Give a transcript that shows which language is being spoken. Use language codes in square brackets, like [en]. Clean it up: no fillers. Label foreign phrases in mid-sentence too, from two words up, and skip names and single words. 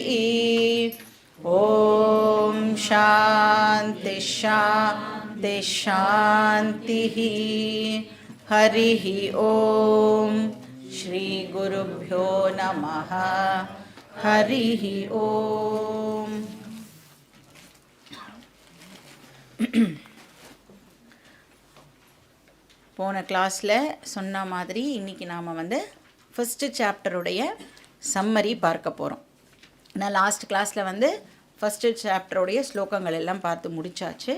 [sa] ॐ शान्ति शान्ति शान्तिः। हरिः ॐ श्री गुरुभ्यो नमः। हरिः ॐ। [ta] போன கிளாஸில் சொன்ன மாதிரி இன்றைக்கி நாம் [en] first chapterudaiya [ta] சம்மரி பார்க்க போகிறோம். நான் [en] last classil first chapterudaiya [ta] ஸ்லோகங்கள் எல்லாம் பார்த்து முடித்தாச்சு.